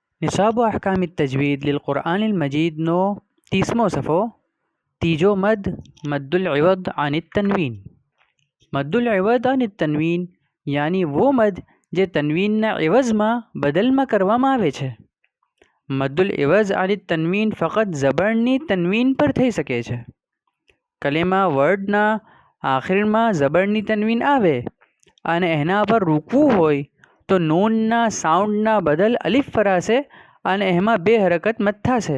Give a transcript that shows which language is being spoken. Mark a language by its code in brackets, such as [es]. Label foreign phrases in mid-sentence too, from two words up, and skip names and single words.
[ar] نصاب و احکام التجوید للقرآن المجید [gu] નો 30મો સફહો તીજો [ar] مد العوض عن التنوین. مد العوض عن التنوین [ur] یعنی وہ [gu] મદ જે તનવીનના એવઝમાં બદલમાં કરવામાં આવે છે. [ar] مد العوض [gu] આની તનવીન ફક્ત ઝબરની તનવીન પર થઈ શકે છે. કલેમા વર્ડના આખિરમાં ઝબરની તનવીન આવે અને એના પર રૂકવું હોય તો નૂનના સાઉન્ડના બદલ અલિફ ફરાશે અને એમાં 2 હરકત મત થશે.